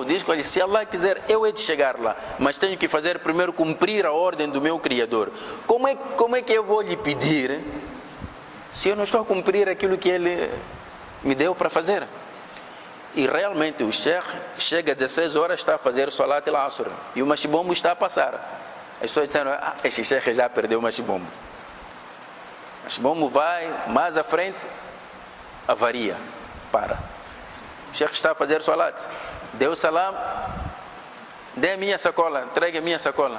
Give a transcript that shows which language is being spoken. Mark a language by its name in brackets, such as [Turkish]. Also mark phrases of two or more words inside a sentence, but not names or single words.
[Portuguese] Diz que se Allah quiser, eu hei de chegar lá. Mas tenho que fazer primeiro cumprir a ordem do meu Criador. Como é que eu vou lhe pedir se eu não estou a cumprir aquilo que ele me deu para fazer? E realmente o Sheikh chega às 16 horas, está a fazer [Arabic] صلاة العصر. [Portuguese] E o machibombo está a passar. As pessoas disseram, este Sheikh já perdeu o machibombo. O machibombo vai mais à frente, avaria, para. O Sheikh está a fazer Salat. Deu salam, dê a minha sacola, entregue a minha sacola.